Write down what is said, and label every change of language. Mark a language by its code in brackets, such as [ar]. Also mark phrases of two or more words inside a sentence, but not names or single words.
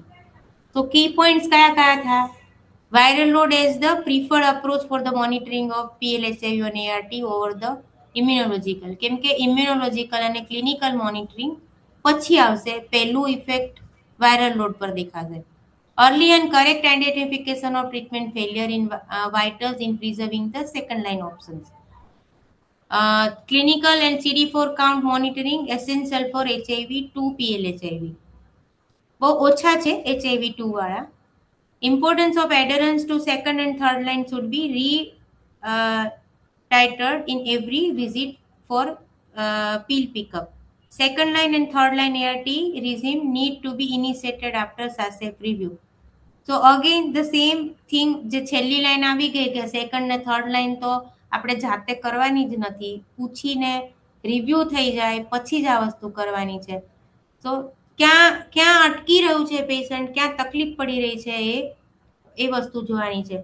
[gu] તો [en] key points [gu] કયા કયા થયા? [en] viral load as the preferred approach for the monitoring of PLHIV and ART over the immunological, [gu] કેમ કે ઇમ્યુનોલોજીકલ અને [en] clinical monitoring [gu] પછી આવશે, પહેલું ઇફેક્ટ [en] viral load [gu] પર દેખાશે. [en] Early and correct identification of treatment failure in vitals in preserving the second line options. Clinical and CD4 count monitoring essential for HIV-2 PLHIV. [gu] બહુ ઓછા છે HIV-2 વાળા. [en] Importance of adherence to second and third line should be re-titered in every visit for pill pickup. Second line and third line ART regime need to be initiated after SASEP review. So again the same thing, [gu] જે છેલ્લી લાઈન આવી ગઈ કે સેકન્ડ ને [en] third line [gu] તો આપણે જાતે કરવાની જ નથી, પૂછીને રિવ્યુ થઈ જાય પછી જ આ વસ્તુ કરવાની છે. તો ક્યાં અટકી રહ્યું છે પેશન્ટ, ક્યાં તકલીફ પડી રહી છે એ વસ્તુ જોવાની છે.